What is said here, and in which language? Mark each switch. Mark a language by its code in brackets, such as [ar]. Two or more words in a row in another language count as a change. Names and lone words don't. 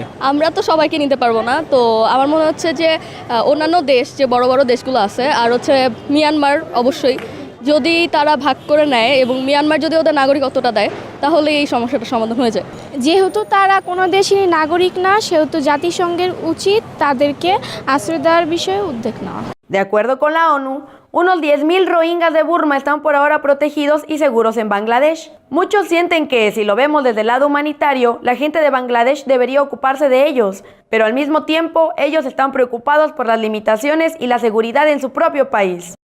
[bn] আমরা তো সবাইকে নিতে পারবো না, তো আমার মনে হচ্ছে যে অন্যান্য দেশ, যে বড় বড় দেশগুলো আছে, আর হচ্ছে মিয়ানমার অবশ্যই যদি তারা ভাগ করে নেয় এবং মিয়ানমার যদি ওদের নাগরিকত্বটা দেয় তাহলে এই সমস্যাটা সমাধান হয়ে যায়। যেহেতু তারা কোনো দেশেরই নাগরিক না, সেহেতু জাতিসংঘের উচিত তাদেরকে আশ্রয় দেওয়ার বিষয়ে উদ্যোগ নেওয়া। [es] De acuerdo con la ONU, unos 10.000 rohingyas de Burma están por ahora protegidos y seguros en Bangladesh. Muchos sienten que, si lo vemos desde el lado humanitario, la gente de Bangladesh debería ocuparse de ellos, pero al mismo tiempo ellos están preocupados por las limitaciones y la seguridad en su propio país.